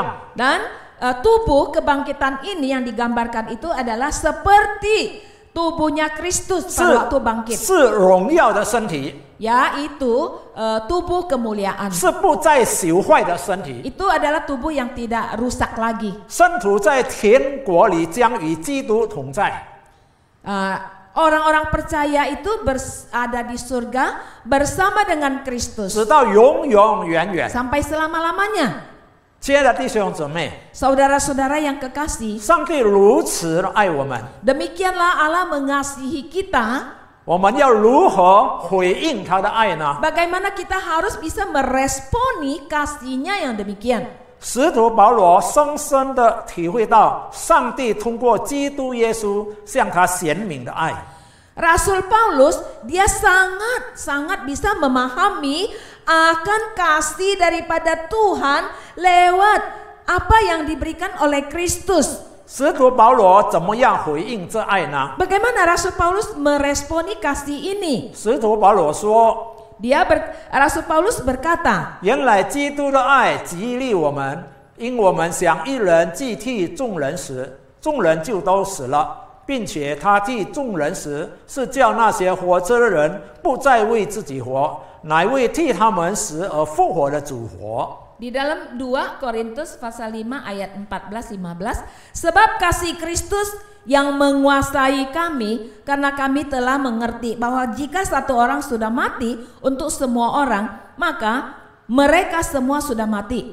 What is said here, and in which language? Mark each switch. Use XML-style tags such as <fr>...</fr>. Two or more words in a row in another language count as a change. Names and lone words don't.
<id>Dan tubuh kebangkitan ini yang digambarkan itu adalah seperti tubuhnya Kristus</id> <zh>是</zh> <id>pada waktu bangkit,</id> <zh>是荣耀的身体，</zh> <id>yaitu tubuh kemuliaan.</id> <zh>是不再朽坏的身体。</zh> <id>Itu adalah tubuh yang tidak rusak lagi.</id> <zh>圣徒在天国里将与基督同在。</zh> <id>Orang-orang percaya itu ada di surga bersama dengan Kristus</id> <zh>直到永永远远。</zh> <id>sampai selama-lamanya.</id> <zh>亲爱的弟兄姊妹，</zh> <id>Saudara-saudara yang kekasih,</id> <zh>上帝如此地爱我们，</zh> <id>demikianlah Allah mengasihi kita.</id> <zh>我们要如何回应他的爱呢？</zh> <id>Bagaimana kita harus bisa meresponi kasihnya yang demikian.</id> <zh>使徒保罗深深地体会到上帝通过基督耶稣向他显明的爱。</zh> <id>Rasul Paulus dia sangat bisa memahami akan kasih daripada Tuhan lewat apa yang diberikan oleh Kristus.</id> <zh>使徒保罗怎么样回应这爱呢？</zh> <id>Bagaimana Rasul Paulus meresponi kasih ini?</id> <zh>使徒保罗说，</zh> <id>Rasul Paulus berkata,</id> <zh>原来基督的爱激励我们，因我们想一人既替众人死，众人就都死了。并且他替众人死，是叫那些活着的人不再为自己活，乃为替他们死而复活的主活。</zh> <id>Di dalam 2 Korintus pasal 5 ayat 14-15, sebab kasih Kristus yang menguasai kami karena kami telah mengerti bahwa jika satu orang sudah mati untuk semua orang, maka mereka semua sudah mati.</id>